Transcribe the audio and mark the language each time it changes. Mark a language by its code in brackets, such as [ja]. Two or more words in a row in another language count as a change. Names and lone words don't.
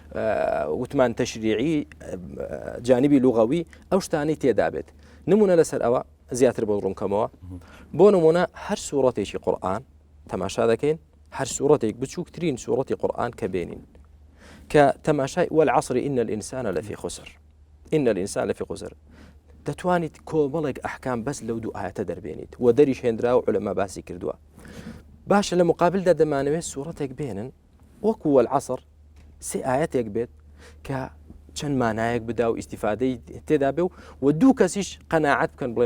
[ckb] وتمان تەشریعی جانبی لوغەوی ئەو شتانەی تێدا بێت نمونە لەسەر ئەوە زیاتر بۆ ڕوونکەمەوە بۆ نمونە هەر سوورەتێکی قورئان تەماشا دەکەین هەر سوورەتێک بچووکترین سوورەتی قورئان کە بێنین کە تەماشای [ar] والعصر إن الإنسان لفي خسر إن الإنسان لفي خسر [ckb] دەتوانیت کۆمەڵێک ئەحکام بەس لەو دوو ئاەتە دەربێنیت و دەریش هێنرا و عولەما باسی کردووە باشە لە مقابلدا دەمانەوێت سوورەتێک بێنن وەکو والعصر سێ ئاەتێک بێت کە چەند مانایەک بدا و ئیسیفادەی تێدا بێ و دوو کەسیش قەناعەت بکەن بڵێن